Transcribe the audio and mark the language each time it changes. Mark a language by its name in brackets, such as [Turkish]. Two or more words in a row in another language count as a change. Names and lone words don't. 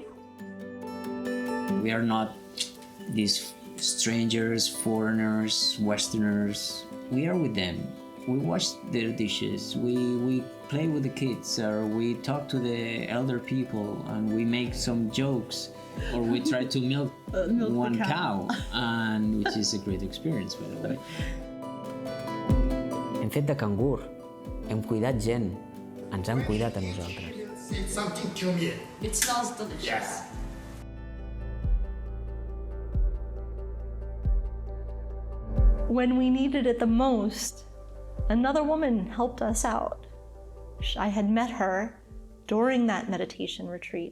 [English] We are not these strangers, foreigners, Westerners. We are with them. We wash their dishes, we play with the kids, or we talk to the elder people, and we make some jokes, or we try to milk one cow, and which is a great experience, by the way. [Catalan] Hem fet de cangur, hem cuidat gent, ens han cuidat a nosaltres. [English] It's something to me. It smells delicious. Yes. When we needed it the most, another woman helped us out. I had met her during that meditation retreat.